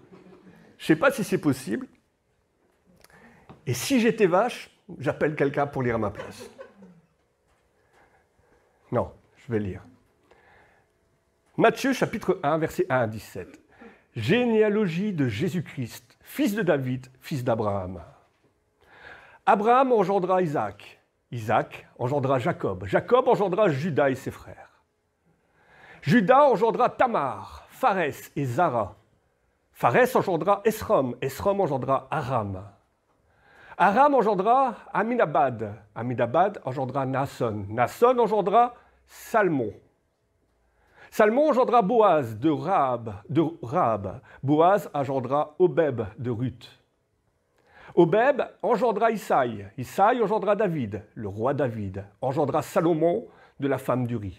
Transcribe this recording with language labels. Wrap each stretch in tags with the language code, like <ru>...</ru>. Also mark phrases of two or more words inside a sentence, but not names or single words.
<fr>Je ne sais pas si c'est possible. Et si j'étais vache, j'appelle quelqu'un pour lire à ma place. Non, je vais lire. Matthieu, chapitre 1, versets 1 à 17. Généalogie de Jésus-Christ, fils de David, fils d'Abraham. Abraham engendra Isaac. Isaac engendra Jacob. Jacob engendra Judas et ses frères. Judas engendra Tamar, Pharès et Zara. Pharès engendra Esrom. Esrom engendra Aram. Aram engendra Aminabad. Aminabad engendra Naasson. Naasson engendra Salmon. Salmon engendra Boaz de Rahab. Boaz engendra Obeb de Ruth. Obeb engendra Isaïe. Isaïe engendra David, le roi David. Engendra Salomon de la femme d'Uri.</fr>